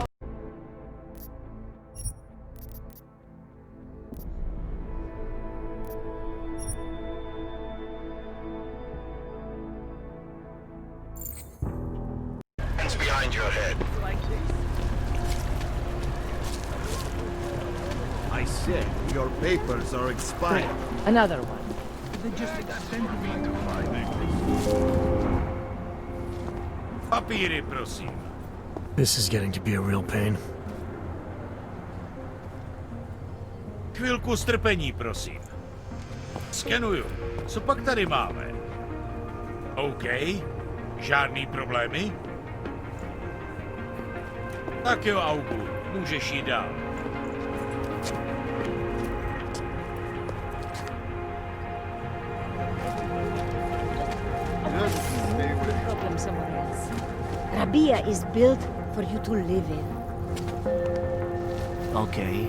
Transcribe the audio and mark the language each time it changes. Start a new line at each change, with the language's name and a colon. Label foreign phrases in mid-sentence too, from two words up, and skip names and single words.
English: Hands behind your head. I said your papers are expired. Another one.
Czech: Papíry, prosím.
English: This is getting to be a real pain.
Czech: Chvilku strpení, prosím. Skenuju. Co pak tady máme? OK. Žádný problémy? Tak jo, Augu. Můžeš jít dál.
English: Problem somewhere else. Rabia is built for you to live in. Okay.